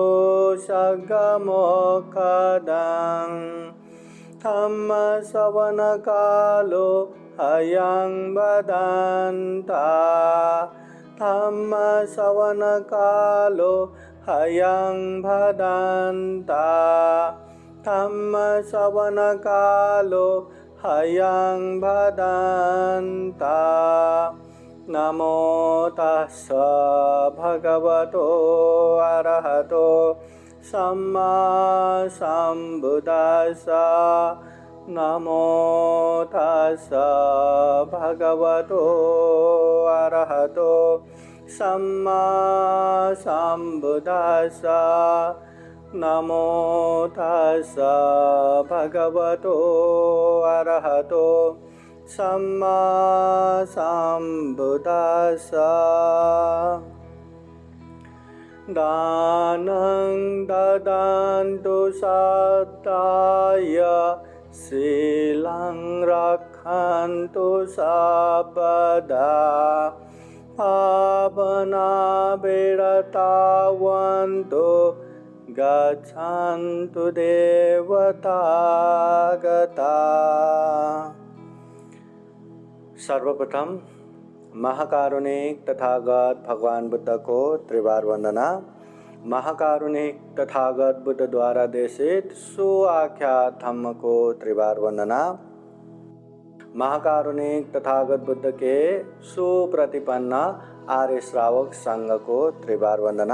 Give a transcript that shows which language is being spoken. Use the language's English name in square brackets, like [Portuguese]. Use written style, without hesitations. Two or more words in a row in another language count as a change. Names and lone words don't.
[Pali] सद्गमोक्षदं धम्मश्रवणकालो अयं वदन्ता धम्मश्रवणकालो अयं वदन्ता धम्मश्रवणकालो अयं वदन्ता। नमो तस्स भगवतो अरहतो सम्मा सम्बुद्दस्स। नमो तस्स भगवतो अरहतो सम्मा सम्बुद्दस्स। नमो तस्स भगवतो अरहतो सम्मा सम्बुद्दस्स। दानं ददन्तु सत्ताय शीलं रक्षन्तु सर्वदा पावना विरतावन्तु गच्छन्तु देवतागता। [Hindi] सर्वप्रथम महाकारुणिक तथागत भगवान बुद्ध को त्रिवार वंदना। महाकारुणिक तथागत बुद्ध द्वारा देशित सुआख्यात धम्म को त्रिवार वंदना। महाकारुणिक तथागत बुद्ध के सुप्रतिपन्न आर्य श्रावक संघ को त्रिवार वंदना।